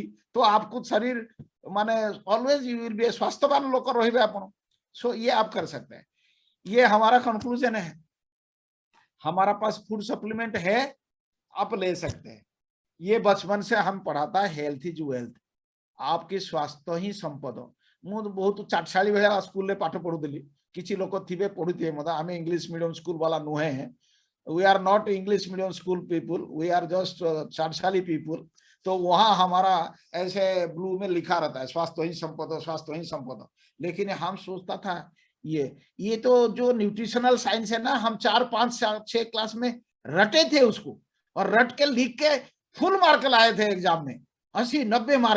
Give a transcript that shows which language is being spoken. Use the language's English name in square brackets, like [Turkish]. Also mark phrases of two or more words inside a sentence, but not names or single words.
[Hindi] तो आपको शरीर माने [English] always you will be [Hindi] स्वास्थ्यवान लोग [Odia] ରହିବେ ଆପଣ। [Hindi] सो ये आप कर सकते हैं। ये हमारा कंक्लूजन है। हमारा पास फूड सप्लीमेंट है, आप ले सकते हैं। ये बचपन से हम पढ़ाता है, [English] health is wealth, [Hindi] आपकी स्वास्थ्य ही संपद। [Odia] ମୁଁ ତ ବହୁତ ଚାଟଶାଳୀ ଭଳିଆ ସ୍କୁଲରେ ପାଠ ପଢୁଥିଲି, କିଛି ଲୋକ ଥିବେ ପଢୁଥିବେ ମତେ, ଆମେ ଇଂଲିଶ ମିଡିୟମ ସ୍କୁଲ वाला ନୁହେଁ, [English] We are not English medium school people, we are just chatshali people. [Hindi] तो वहां हमारा ऐसे ब्लू में लिखा रहता है स्वास्थ्य ही संपद, स्वास्थ्य ही संपद। लेकिन हम सोचता था ये तो जो न्यूट्रिशनल साइंस है ना, हम 4, 5, 6 क्लास में रटे थे उसको, और रट के लिख के फुल मार्क लाए थे एग्जाम में, 80-90 मार्क।